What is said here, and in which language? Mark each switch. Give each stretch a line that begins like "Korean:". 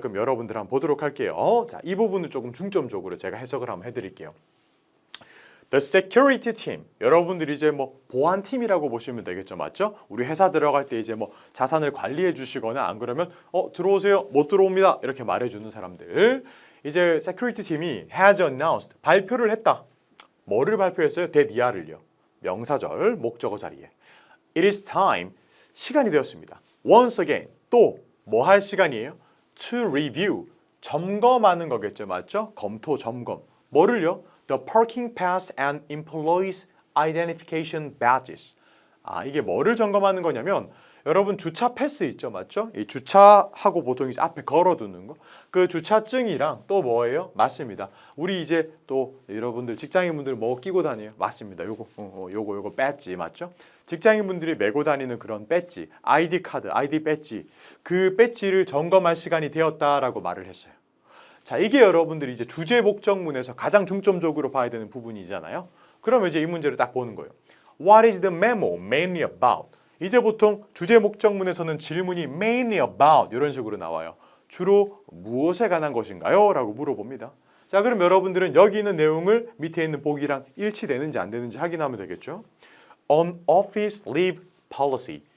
Korean: 그럼 여러분들 한번 보도록 할게요. 자, 이 부분을 조금 중점적으로 제가 해석을 한번 해드릴게요.
English: The security team.
Korean: 여러분들이 이제 뭐 보안팀이라고 보시면 되겠죠. 맞죠? 우리 회사 들어갈 때 이제 뭐 자산을 관리해 주시거나 안 그러면 들어오세요. 못 들어옵니다. 이렇게 말해 주는 사람들. 이제 security 팀이
English: has announced.
Korean: 발표를 했다. 뭐를 발표했어요? 대니아를요. 명사절 목적어 자리에.
English: It is time.
Korean: 시간이 되었습니다.
English: Once again.
Korean: 또 뭐 할 시간이에요?
English: To review.
Korean: 점검하는 거겠죠. 맞죠? 검토, 점검. 뭐를요?
English: The parking pass and employees identification badges.
Korean: 이게 뭐를 점검하는 거냐면 여러분 주차 패스 있죠, 맞죠? 이 주차하고 보통 이제 앞에 걸어두는 거. 그 주차증이랑 또 뭐예요? 맞습니다. 우리 이제 또 여러분들 직장인분들 뭐 끼고 다녀요? 맞습니다. 요거 배지 맞죠? 직장인분들이 메고 다니는 그런 배지, ID 카드, ID 배지. 그 배지를 점검할 시간이 되었다라고 말을 했어요. 자, 이게 여러분들이 이제 주제 목적문에서 가장 중점적으로 봐야 되는 부분이잖아요. 그러면 이제 이 문제를 딱 보는 거예요.
English: What is the memo mainly about?
Korean: 이제 보통 주제 목적문에서는 질문이
English: mainly about
Korean: 이런 식으로 나와요. 주로 무엇에 관한 것인가요? 라고 물어봅니다. 자, 그럼 여러분들은 여기 있는 내용을 밑에 있는 보기랑 일치되는지 안 되는지 확인하면 되겠죠.
English: On office leave policy.